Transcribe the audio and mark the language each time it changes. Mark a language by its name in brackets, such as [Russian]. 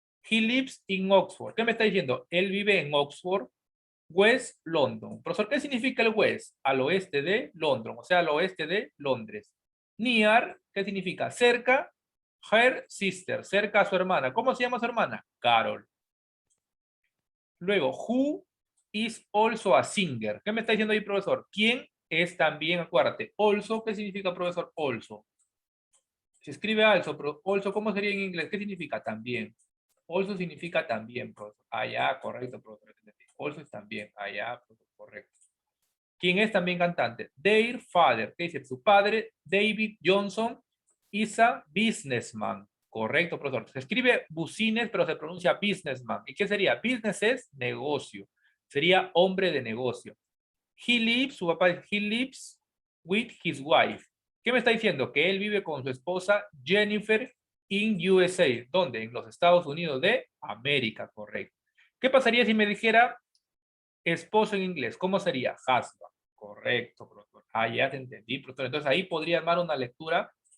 [English] He lives in Oxford. [Spanish] ¿Qué me está diciendo? Él vive en Oxford, West London. Profesor, ¿qué significa el West? Al oeste de London, o sea, al oeste de Londres. Near, ¿qué significa? Cerca, [English] her sister, [Spanish] cerca a su hermana. ¿Cómo se llama su hermana? Carol. Luego, [English] who is also a singer. [Spanish] ¿Qué me está diciendo ahí, profesor? ¿Quién es también, acuérdate, also? ¿Qué significa, profesor? Also. Se escribe also, pero also, ¿cómo sería en inglés? ¿Qué significa también? Also significa también, profesor. Ah, ya, correcto, profesor. Also es también. Ah, ya, profesor, correcto. ¿Quién es también cantante? [English] Their father. [Spanish] ¿Qué dice? Su padre, [English] David Johnson, is a businessman. [Spanish] Correcto, profesor. Se escribe business, pero se pronuncia businessman. ¿Y qué sería? Business es negocio. Sería hombre de negocio. [English] He lives, [Spanish] su papá es, [English] he lives with his wife. [Spanish] ¿Qué me está diciendo? Que él vive con su esposa Jennifer [English] in USA. [Spanish] ¿Dónde? En los Estados Unidos de América, correcto. ¿Qué pasaría si me dijera esposo en inglés? ¿Cómo sería? Husband. Correcto, profesor. Ah, ya te entendí, profesor. Entonces ahí podría armar una lectura.